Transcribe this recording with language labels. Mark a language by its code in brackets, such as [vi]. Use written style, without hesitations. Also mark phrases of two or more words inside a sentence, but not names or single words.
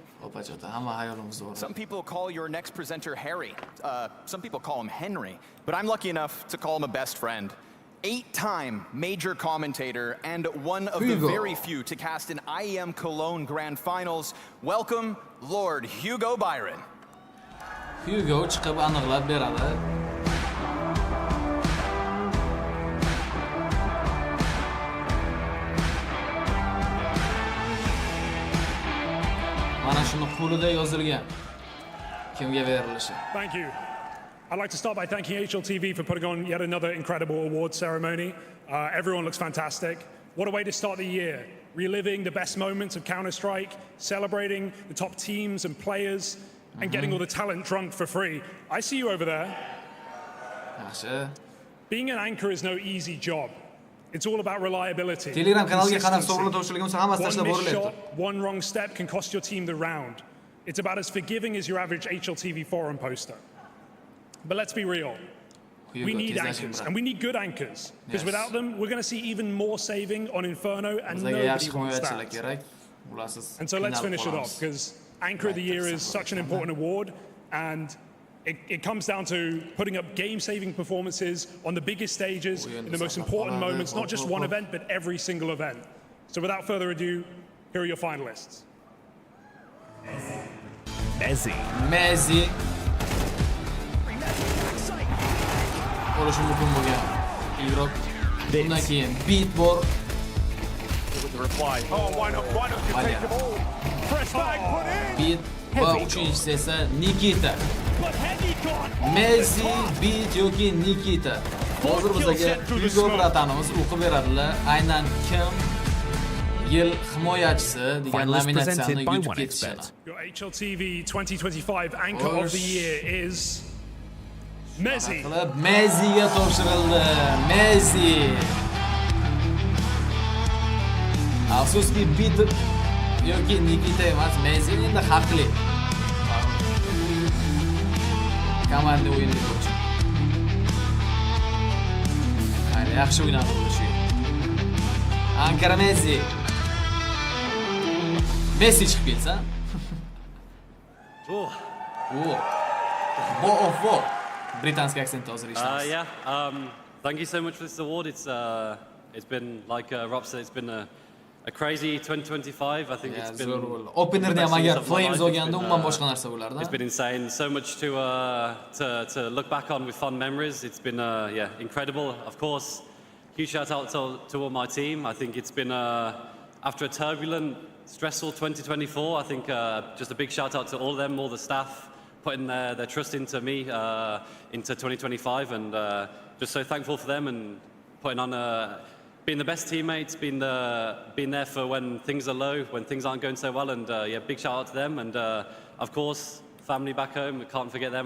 [en] Some people call your next presenter Harry. Some people call him Henry. But I'm lucky enough to call him a best friend. 8-time major commentator and one of the very few to cast an IEM Cologne Grand Finals. Welcome, Lord Hugo Byron. [uz] Hugo chiqib aniqlab beradi. Mana shuni qo'lida yozilgan. Kimga berilishi? [en] Thank you. I'd like to start by thanking HLTV for putting on yet another incredible award ceremony. Everyone looks fantastic. What a way to start the year. Reliving the best moments of Counter-Strike, celebrating the top teams and players, and getting all the talent drunk for free. I see you over there. Being an anchor is no easy job. It's all about reliability. [uz] Telegram kanalga qanday hisoblanib turishligimiz hammasi [en] One [uz] tashlab [en] missed [uz] borilyapti. [en] shot, one wrong step can cost your team the round. It's about as forgiving as your average HLTV forum poster. But let's be real. We need anchors, and we need good anchors. Because without them, we're going to see even more saving on Inferno, and nobody wants that. And so let's finish it off, because Anchor of the Year is such an important award, and it comes down to putting up game-saving performances on the biggest stages, in the most important moments, not just one event, but every single event. So without further ado, here are your finalists. Messi. [uz] Bo'lishi mumkin bo'lgan igrok. Bundan keyin beat bor. [en] The reply. Oh, why not take them all? Flashbang put in. [uz] Beat va uchinchisi esa Nikita. Messi, beat yoki Nikita. Hozir bizga Hugo bratanimiz o'qib beradilar. Aynan kim yil himoyachisi degan nominatsiyani yutib ketishadi. [en] Your HLTV 2025 Anchor of the Year is Messi. [uz] Messiga topshirildi. Messi. Afsuski beat yoki Nikita emas, Messi endi haqli. Komanda o'yinida bo'ldi. Hali yaxshi o'ynadi shu. Ankara Messi. Messi chiqib kelsa. Bo. Britanski accent hozir eshitamiz. [en] Thank you so much for this award. It's been like Rob said, it's been a crazy 2025. I think it's been [uz] openerda ham agar Flames olganda umuman boshqa narsa bo'lardi. [en] It's been insane. So much to look back on with fond memories. It's been incredible. Of course, huge shout out to all my team. I think it's been after a turbulent, stressful 2024. I think just a big shout out to all of them, all the staff, putting their trust into me, into 2025, and just so thankful for them and putting on, being the best teammates, being there for when things are low, when things aren't going so well, and big shout out to them, and of course, family back home, can't forget them.